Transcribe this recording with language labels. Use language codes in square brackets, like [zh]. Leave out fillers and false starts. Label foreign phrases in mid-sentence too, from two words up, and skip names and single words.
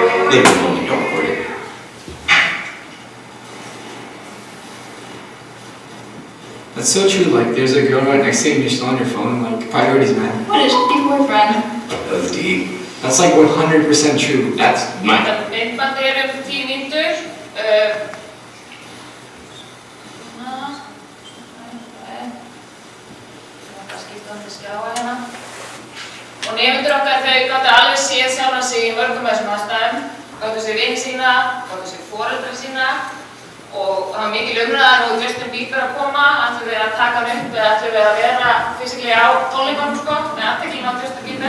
[en] Leave it alone, don't record it. That's so true, like there's a girl right next to you and you're still on your phone, like priorities, man. What is your boyfriend? That was deep. That's like 100% true. That's my... [is] Myndbandi er 10 mínútur. Og nefndur okkar þau gátu alveg séð sjálfan sig í mörgum þessum aðstæðum, gátu sér vini sína, gátu sér foreldra sína og það var mikil umræða nú Justin Bieber að koma, ætlum við að taka hann upp eða ætlum við að vera fysikli á tónleikunum sko, með athygli á Justin Bieber.